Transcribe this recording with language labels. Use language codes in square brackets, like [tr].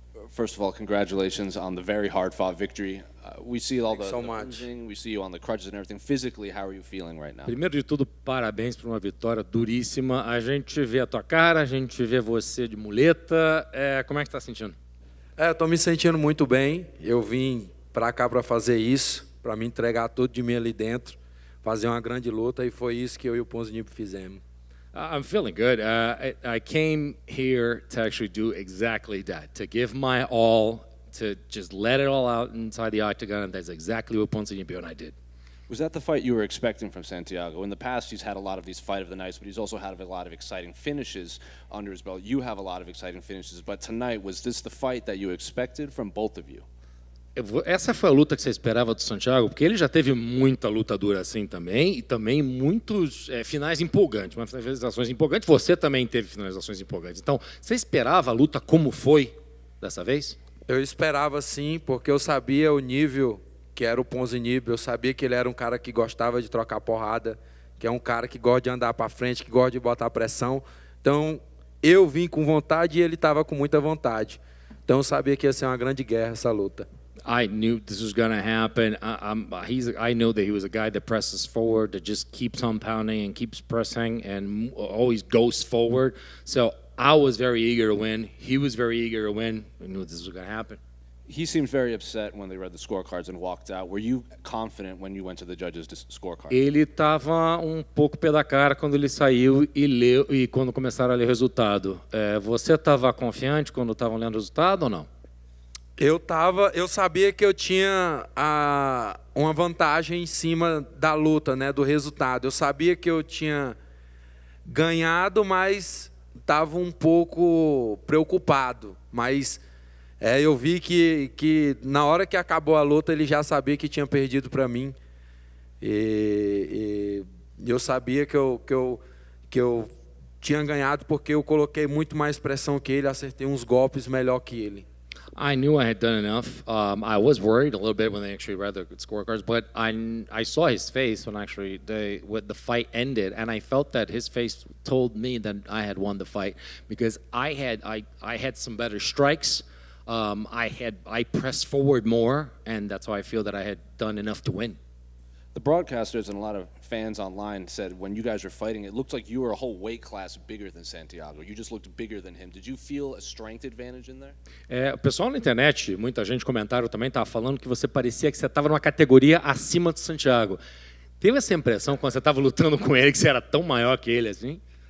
[en] First of all, congratulations on the very hard-fought victory. We see all the much. bruising, we see you on the crutches and everything. Physically, how are you feeling right now? [pt] Primeiro de tudo, parabéns por uma vitória duríssima. A gente vê a tua cara, a gente vê você de muleta. Como é que está sentindo? Estou me sentindo muito bem. Eu vim para cá para fazer isso, para me entregar tudo de mim ali dentro, fazer uma grande luta, e foi isso que eu e o Ponzinibbio fizemos. [en] I'm feeling good. I came here to actually do exactly that, to give my all, to just let it all out inside the octagon, and that's exactly what Ponzinibbio and I did. Was that the fight you were expecting from Santiago? In the past, he's had a lot of these fight of the nights, but he's also had a lot of exciting finishes under his belt. You have a lot of exciting finishes, but tonight, was this the fight that you expected from both of you? [pt] Essa foi a luta que você esperava do Santiago, porque ele já teve muita luta dura assim também, e também muitos finais empolgantes, mas finalizações empolgantes. Você também teve finalizações empolgantes. Então, você esperava a luta como foi dessa vez? Eu esperava sim, porque eu sabia o nível que era o Ponzinibbio, eu sabia que ele era um cara que gostava de trocar porrada, que é um cara que gosta de andar para frente, que gosta de botar pressão. Então, eu vim com vontade e ele estava com muita vontade. Então, eu sabia que ia ser uma grande guerra essa luta. [en] I knew this was going to happen. I know that he was a guy that presses forward, that just keeps on pounding and keeps pressing and always goes forward. So I was very eager to win. He was very eager to win. We knew this was going to happen. He seemed very upset when they read the scorecards and walked out. Were you confident when you went to the judges' scorecard? [pt] Ele estava pouco pé da cara quando ele saiu e leu, e quando começaram a ler o resultado. Você estava confiante quando estavam lendo o resultado ou não? Eu sabia que eu tinha uma vantagem em cima da luta, né, do resultado. Eu sabia que eu tinha ganhado, mas estava um pouco preocupado. Mas eu vi que na hora que acabou a luta ele já sabia que tinha perdido para mim. E eu sabia que eu tinha ganhado porque eu coloquei muito mais pressão que ele, acertei uns golpes melhor que ele. [en] I knew I had done enough. I was worried a little bit when they actually read the scorecards, but I saw his face when actually when the fight ended, and I felt that his face told me that I had won the fight because I had some better strikes. I pressed forward more, and that's how I feel that I had done enough to win. The broadcasters and a lot of fans online said when you guys were fighting, it looked like you were a whole weight class bigger than Santiago. You just looked bigger than him. Did you feel a strength advantage in there? [pt] O pessoal na internet, muita gente comentário também estava falando que você parecia que você estava numa categoria acima do Santiago. Teve essa impressão quando você estava lutando com ele que você era tão maior que ele assim?